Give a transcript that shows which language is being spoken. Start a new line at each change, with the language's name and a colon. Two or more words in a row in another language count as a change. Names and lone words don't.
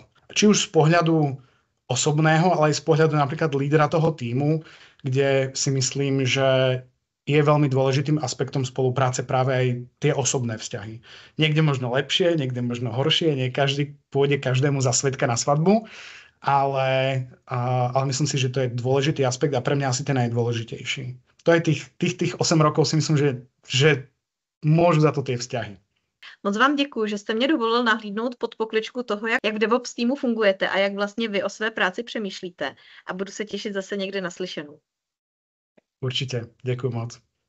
Slovak: Či už z pohľadu osobného, ale aj z pohľadu napríklad lídera toho tímu, kde si myslím, že je veľmi dôležitým aspektom spolupráce práve aj tie osobné vzťahy. Niekde možno lepšie, niekde možno horšie, nie každý pôjde každému za svedka na svadbu, ale myslím si, že to je dôležitý aspekt a pre mňa asi ten najdôležitejší. To je tých 8 rokov si myslím, že môžu za to tie vzťahy.
Czech: Moc vám děkuji, že jste mě dovolil nahlídnout pod pokličku toho, jak v DevOps týmu fungujete a jak vlastně vy o své práci přemýšlíte. A budu se těšit zase někde na slyšenou.
Slovak: Určite. Ďakujem moc.